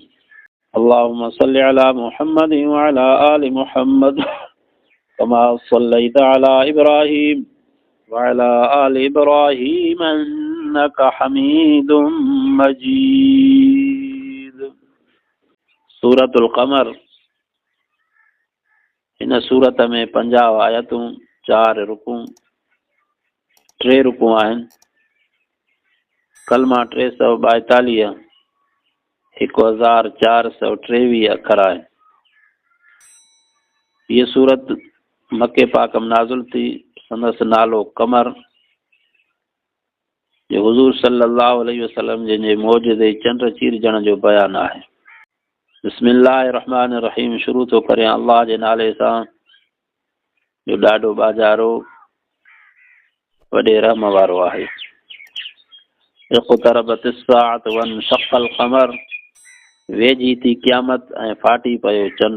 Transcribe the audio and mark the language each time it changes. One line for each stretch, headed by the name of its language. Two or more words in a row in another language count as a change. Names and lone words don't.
Arabic: اللهم صل على محمد وعلى آل محمد كما صليت على إبراهيم وعلى آل إبراهيم إنك حميد مجيد.
Sindhi: سورة القمر इन सूरत में 50 आयतूं 4 रुकूं 3 रुकूं आहिनि कलमा 342 1423 अखर आहिनि। ये सूरत मके पाक में नाज़िल थी। संदसि नालो कमर जो हुज़ूर
Arabic: صلى الله عليه وسلم
Sindhi: जे मौजूदे चंड चीरजण जो बयान आहे।
Arabic: بسم الله الرحمن الرحيم.
Sindhi: शुरू तो करें अल्लाह जे नाले सां जो ॾाढो बाजारो वॾे रहम वारो आहे।
Arabic: اقتربت الساعة وانشق القمر.
Sindhi: वेझी थी क़यामत ऐं फाटी पियो चंड।